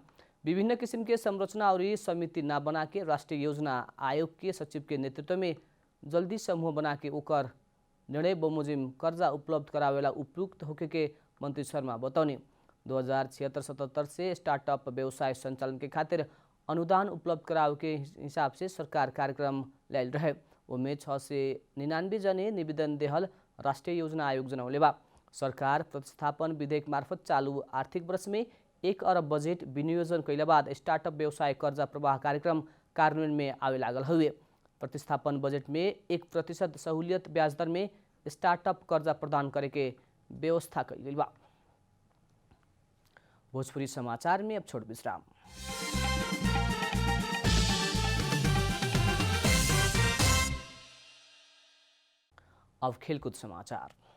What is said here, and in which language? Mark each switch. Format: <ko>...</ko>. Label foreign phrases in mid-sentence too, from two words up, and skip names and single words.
<bho>विभिन्न किस्म के संरचना और समिति ना बना के राष्ट्रीय योजना आयोग के सचिव के नेतृत्व में जल्दी समूह बना के ओकर निर्णय बमोजिम कर्जा उपलब्ध करावेला उपयुक्त होके के मंत्री शर्मा बतौनी। 2076-77 से स्टार्टअप व्यवसाय संचालन के खातिर अनुदान उपलब्ध करावे के हिसाब से सरकार कार्यक्रम लायल रहे। उनमें 6 से 99 जने निवेदन देहल राष्ट्रीय योजना आयोग जनौले बा। सरकार प्रतिस्थापन विधेयक मार्फत चालू आर्थिक वर्ष में 1 अरब बजेट विनियोजन कैला बाद स्टार्टअप व्यवसाय कर्जा प्रवाह कार्यक्रम कार्यान्वयन में आवे लागल हुए। प्रतिस्थापन बजट में 1% सहूलियत ब्याज दर में स्टार्टअप कर्जा प्रदान करे के व्यवस्था कइल गइल बा। भोजपुरी समाचार में अब छोट विश्राम। अब खेलकूद समाचार।</bho>